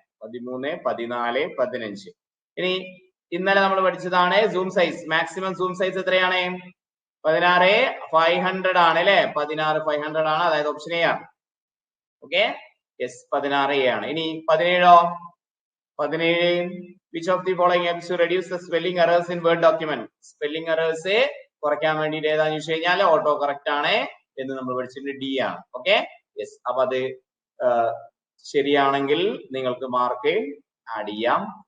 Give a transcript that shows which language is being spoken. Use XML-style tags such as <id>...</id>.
<ml>13, 14, 15. ഇനി ഇന്നലെ നമ്മൾ പഠിച്ചതാണ് zoom size. Maximum zoom size എത്രയാണ്? 16 500 ആണ് അല്ലെ? 16 500 ആണ്, അതായത് ഓപ്ഷൻ A ആണ്. ഓക്കെ, യെസ് 16 A ആണ്. ഇനി 17</ml> <en>17 which of the following helps to reduce the spelling errors in word document?</en> <ml>Spelling errors കുറയ്ക്കാൻ വേണ്ടിയിട്ട് ഏതാന്ന് ചോദിച്ചു കഴിഞ്ഞാൽ ഓട്ടോ കറക്റ്റ് ആണ് എന്ന് നമ്മൾ പഠിച്ചിട്ടുണ്ട്, ഡി ആണ്. Okay, yes. അപ്പൊ അത് ശരിയാണെങ്കിൽ നിങ്ങൾക്ക് മാർക്ക് ആഡ് ചെയ്യാം.</ml>